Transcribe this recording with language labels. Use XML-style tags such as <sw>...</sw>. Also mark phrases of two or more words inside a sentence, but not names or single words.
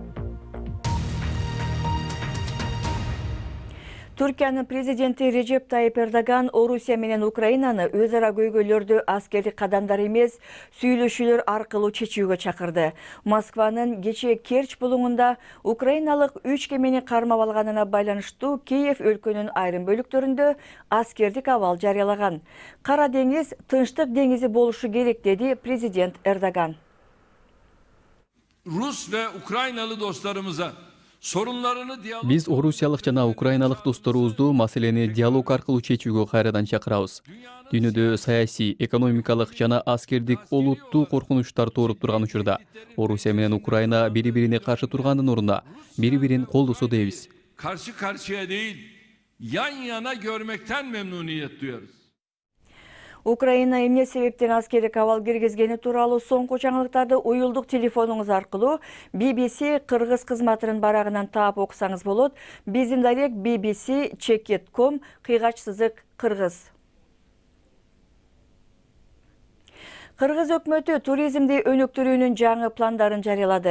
<ky>Түркиянын президенти Режеп Тайип Эрдоган Орусия менен Украинаны өз ара көйгөйлөрдү аскердик кадамдар эмес, сүйлөшүүлөр аркылуу чечүүгө чакырды. Москванын кечээ Керчь булуңунда украиналык 3 кемени кармап алганына байланыштуу Киев өлкөнүн айрым бөлүктөрүндө аскердик абал жарыялаган. Кара деңиз тынчтык деңизи болушу керек, деди президент Эрдоган.</ky> <tr>Rus ve Ukraynalı dostlarımıza</tr> <ky>Биз орусиялык жана украиналык досторубузду маселени диалог аркылуу чечүүгө кайрадан чакырабыз. Дүйнөдө саясий, экономикалык жана аскердик олуттуу коркунучтар тууруп турган учурда Орусия менен Украина бири-бирине каршы тургандын ордуна бири-бирин колдосо дейбиз.</ky> <tr>Karşı karşıya değil, yan yana görmekten memnuniyet duyarız.</tr> <ky>Украина эмне себептен аскердик абал киргизгени тууралуу соңку жаңылыктарды уюлдук телефонуңуз аркылуу BBC Кыргыз кызматынын барагынан таап окусаңыз болот. Биздин дарек bbc.check.com/Кыргыз. Кыргыз өкмөтү туризмди өнүктүрүүнүн жаңы пландарын жарыялады.</ky>